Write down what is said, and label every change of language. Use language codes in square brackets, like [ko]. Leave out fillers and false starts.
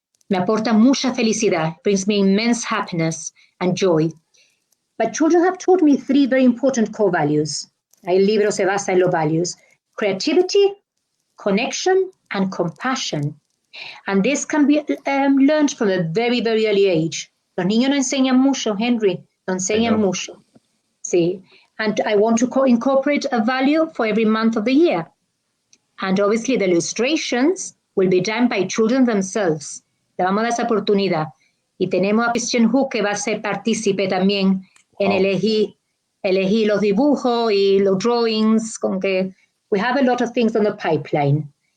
[es] Me aporta mucha felicidad, [en] brings me immense happiness and joy. But children have taught me 3 very important core values. [es] El libro se basa en los [en] values: creativity, connection, and compassion. And this can be learned from a very, very early age. [es] Los niños nos enseñan mucho, Henry, nos enseñan mucho. Sí. [en] And I want to incorporate a value for every month of the year. And obviously the illustrations will be done by children themselves. [es] Le vamos a dar esa oportunidad. Y tenemos a Christian Hook, que va a ser partícipe también en elegir los dibujos y los drawings, con que [en] we have a lot of things on the pipeline.